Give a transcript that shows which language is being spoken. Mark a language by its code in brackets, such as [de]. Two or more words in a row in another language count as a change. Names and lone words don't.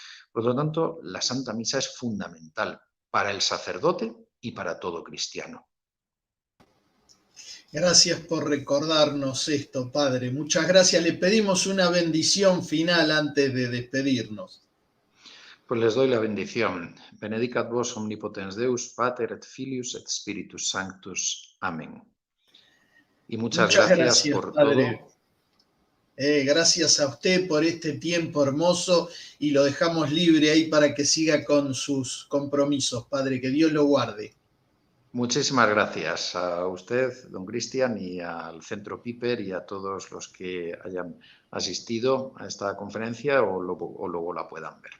[es] Por lo tanto, la Santa Misa es fundamental para el sacerdote y para todo cristiano. Gracias por recordarnos esto, Padre. Muchas gracias. Le pedimos una bendición final antes de despedirnos. Pues les doy la bendición. [la] Benedicat vos omnipotens Deus, Pater et Filius et Spiritus Sanctus. [es] Amén. Y muchas gracias por Padre. todo. Gracias a usted por este tiempo hermoso y lo dejamos libre ahí para que siga con sus compromisos, Padre. Que Dios lo guarde. Muchísimas gracias a usted, don Cristian, y al Centro Piper y a todos los que hayan asistido a esta conferencia o luego la puedan ver.